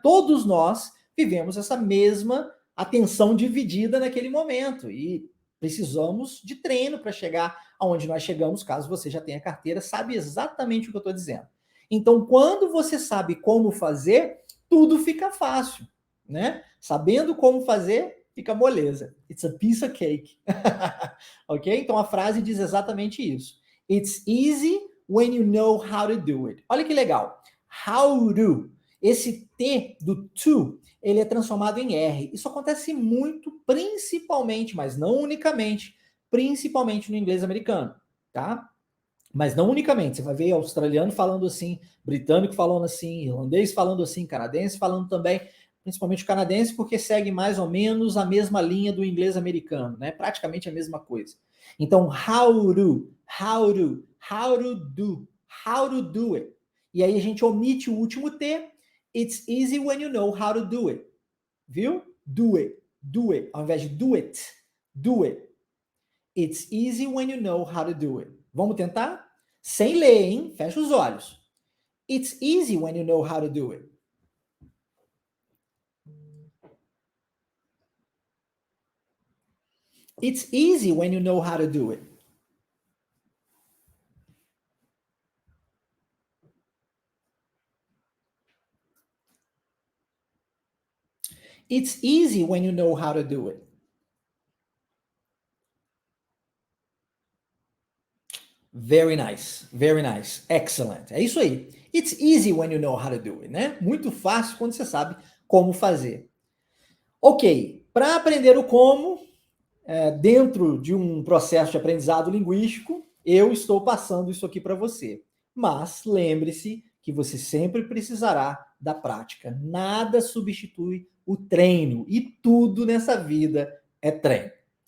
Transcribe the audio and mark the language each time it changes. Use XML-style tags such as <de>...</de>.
<pt>Todos nós vivemos essa mesma atenção dividida naquele momento e precisamos de treino para chegar aonde nós chegamos, caso você já tenha carteira, sabe exatamente o que eu estou dizendo. Então, quando você sabe como fazer, tudo fica fácil, né? Sabendo como fazer, fica moleza.</pt> <en>It's a piece of cake.</en> <pt>Ok? Então, a frase diz exatamente isso.</pt> <en>It's easy when you know how to do it.</en> <pt>Olha que legal. How to. Esse T do to, ele é transformado em R. Isso acontece muito, principalmente, mas não unicamente, principalmente no inglês americano, tá? Mas não unicamente. Você vai ver australiano falando assim, britânico falando assim, irlandês falando assim, canadense falando também, principalmente o canadense, porque segue mais ou menos a mesma linha do inglês americano, né? Praticamente a mesma coisa. Então,</pt> <en>how to do it.</en> <pt>E aí a gente omite o último T.</pt> <en>It's easy when you know how to do it.</en> <pt>Viu?</pt> <en>Do it.</en> <pt>Ao invés de</pt> <en>do it. It's easy when you know how to do it.</en> <pt>Vamos tentar? Sem ler, hein? Fecha os olhos.</pt> <en>It's easy when you know how to do it. It's easy when you know how to do it. It's easy when you know how to do it. Very nice, very nice, excellent.</en> <pt>É isso aí.</pt> <en>It's easy when you know how to do it, né?</en> <pt>Muito fácil quando você sabe como fazer. Ok, para aprender o como, dentro de um processo de aprendizado linguístico, eu estou passando isso aqui para você. Mas lembre-se que você sempre precisará da prática. Nada substitui o treino e tudo nessa vida é treino.</pt>